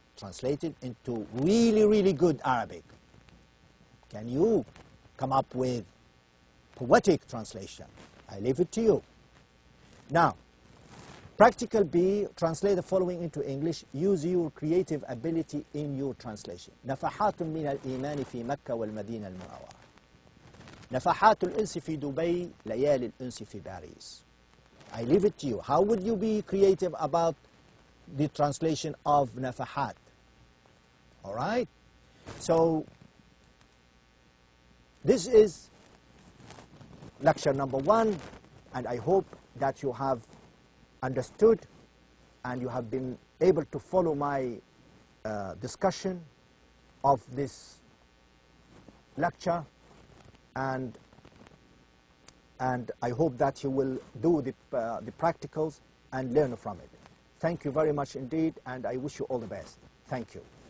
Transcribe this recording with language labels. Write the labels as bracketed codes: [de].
[en] Translate it into really, really good Arabic. Can you come up with poetic translation? I leave it to you. Now, practical B, translate the following into English. Use your creative ability in your translation. [ar] نفحات من الإيمان في مكة والمدينة المنورة. نفحات الأنس في دبي ليالي الأنس في باريس. [en] I leave it to you. How would you be creative about the translation of nafahat? All right? So, this is lecture number 1, and I hope that you have understood and you have been able to follow my discussion of this lecture, and I hope that you will do the practicals and learn from it. Thank you very much indeed, and I wish you all the best. Thank you.